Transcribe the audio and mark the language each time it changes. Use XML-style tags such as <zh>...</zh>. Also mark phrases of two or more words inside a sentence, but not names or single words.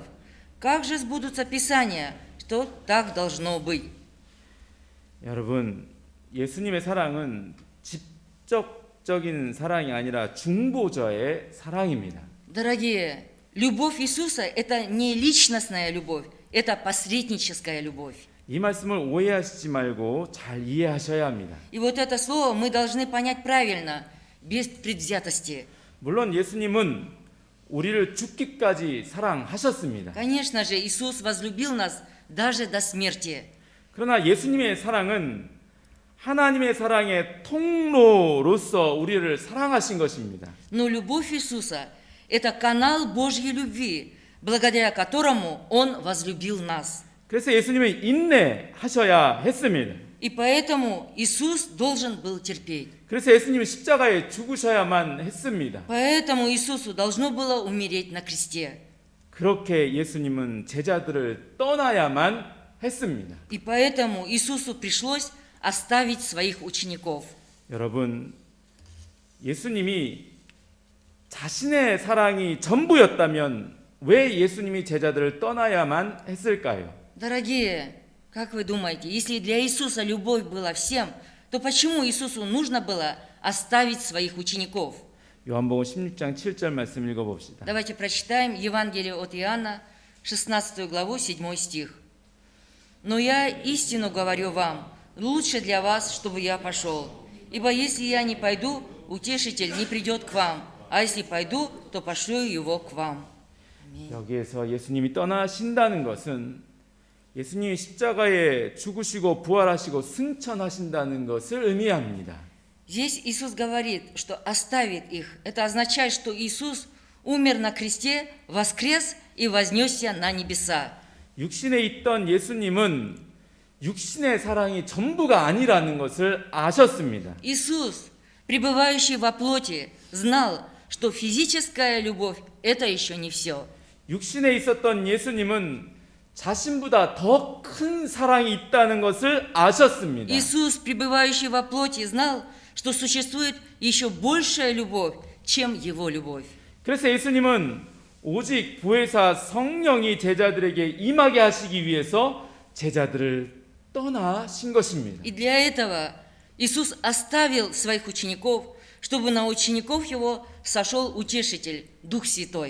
<ru>Как же сбудутся Писания, что так должно быть?»</ru> <ko>여러분, 예수님의 사랑은 직접적인 사랑이 아니라 중보자의 사랑입니다.</ko> <ru>Дорогие, любовь Иисуса – это не личностная любовь, это посредническая любовь.</ru> <ko>이 말씀을 오해하시지 말고 잘 이해하셔야 합니다.</ko> <ru>И вот это слово мы должны понять правильно, без предвзятости.</ru> <ko>물론 예수님은 우리를 죽기까지 사랑하셨습니다.</ko> <ru>Конечно же, Иисус возлюбил нас даже до смерти.</ru> <ko>그러나 예수님의 사랑은 하나님의 사랑의 통로로서 우리를 사랑하신 것입니다.</ko> <ru>Но любовь Иисуса – это канал Божьей любви, благодаря которому Он возлюбил нас.</ru> <ko>그래서 예수님은 인내하셔야 했습니다.</ko> <ru>И поэтому Иисус должен был терпеть.</ru> <ko>그래서 예수님은 십자가에 죽으셔야만 했습니다.</ko> <ru>Поэтому Иисусу должно было умереть на кресте.</ru> <ko>그렇게 예수님은 제자들을 떠나야만 했습니다.</ko> <ru>И поэтому Иисусу пришлось оставить своих учеников.</ru> <ko>여러분, 예수님이 자신의 사랑이 전부였다면 왜 예수님이 제자들을 떠나야만 했을까요?</ko> <ru>Дорогие, как вы думаете, если для Иисуса любовь была всем, то почему Иисусу нужно было оставить своих учеников?</ru> <ko>요한복음 16장 7절 말씀 읽어봅시다.</ko> <ru>Давайте прочитаем Евангелие от Иоанна, 16 главу, 7 стих. «Но я истину говорю вам, лучше для вас, чтобы я пошел. Ибо если я не пойду, утешитель не придет к вам, а если пойду, то пошлю его к вам».</ru> <ko>여기에서 예수님이 떠나신다는 것은 예수님이 십자가에 죽으시고 부활하시고 승천하신다는 것을 의미합니다.</ko> <ru>Здесь Иисус говорит, что оставит их. Это означает, что Иисус умер на кресте, воскрес и вознесся на небеса.</ru> <ko>육신에 있던 예수님은 육신의 사랑이 전부가 아니라는 것을 아셨습니다.</ko> <ru>Иисус, пребывающий во плоти, знал, что физическая любовь – это еще не все.</ru> <ko>육신에 있었던 예수님은 자신보다 더 큰 사랑이 있다는 것을 아셨습니다.</ko> <ru>Иисус, пребывающий во плоти, знал, что существует еще большая любовь, чем Его любовь.</ru> <ko>그래서 예수님은 오직 보혜사 성령이 제자들에게 임하게 하시기 위해서 제자들을 떠나신 것입니다.</ko> <ru>И для этого Иисус оставил своих учеников, чтобы на учеников Его сошел Утешитель, Дух Святой.</ru>